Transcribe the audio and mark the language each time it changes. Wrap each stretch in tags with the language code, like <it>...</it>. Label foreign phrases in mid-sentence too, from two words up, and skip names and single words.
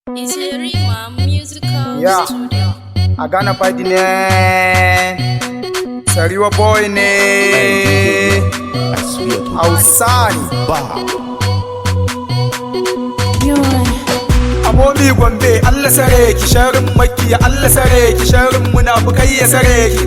<en>It's a Rima Musical Yeah. Studio. A Ghana party ne.</en> <ha>Sariwa boy ne. Hausa ne. Amomi Gombe, Allah sare ki sharrin makiya, Allah sare ki sharrin munafukai ya sare ki.</ha>